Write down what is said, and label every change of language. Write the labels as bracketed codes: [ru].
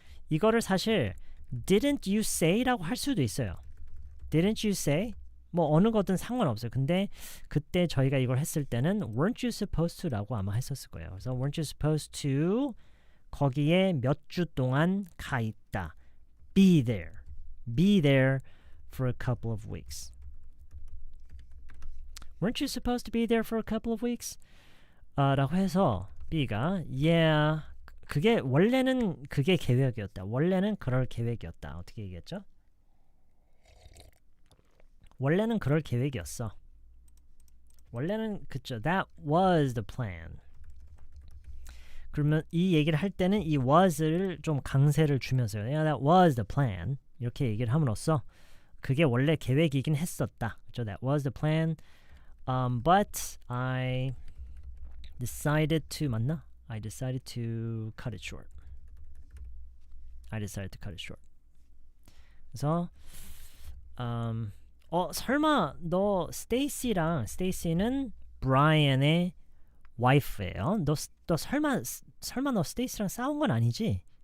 [ko] 이거를 사실 didn't you say 라고 할 수도 있어요. [en] Didn't you say? [ko] 뭐 어느 거든 상관없어요. 근데 그때 저희가 이걸 했을 때는 weren't you supposed to 라고 아마 했었을 거예요. 그래서 weren't you supposed to 거기에 몇 주 동안 가 있다. [en] Be there for a couple of weeks. Weren't you supposed to be there for a couple of weeks? [ko] 라고 해서 B가 yeah 그게 원래는 그게 계획이었다. 원래는 그럴 계획이었다. 어떻게 얘기했죠? 원래는 그럴 계획이었어. 원래는 그쵸. That was the plan. 그러면 이 얘기를 할 때는 이 was를 좀 강세를 주면서요. [en] Yeah, that was the plan. [ko] 이렇게 얘기를 함으로써 그게 원래 계획이긴 했었다. 그쵸? That was the plan. [en] But I decided to 맞나? I decided to cut it short. [ko] 그래서 설마 너 스테이시는 브라이언의 와이프예요. 너 설마 너 스테이시랑 싸운 건 아니지?